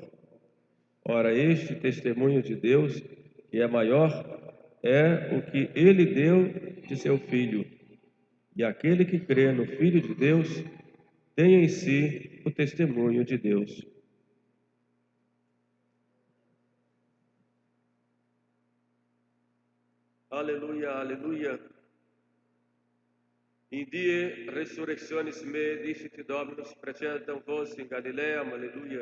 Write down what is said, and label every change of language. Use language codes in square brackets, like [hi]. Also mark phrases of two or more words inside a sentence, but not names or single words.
[pt] Ora, este testemunho de Deus, que é maior, é o que ele deu de seu Filho. E aquele que crê no Filho de Deus tem em si o testemunho de Deus. Aleluia, aleluia. [la] In die resurrectionis me dicit Dominus precedam vos in Galileam, aleluia.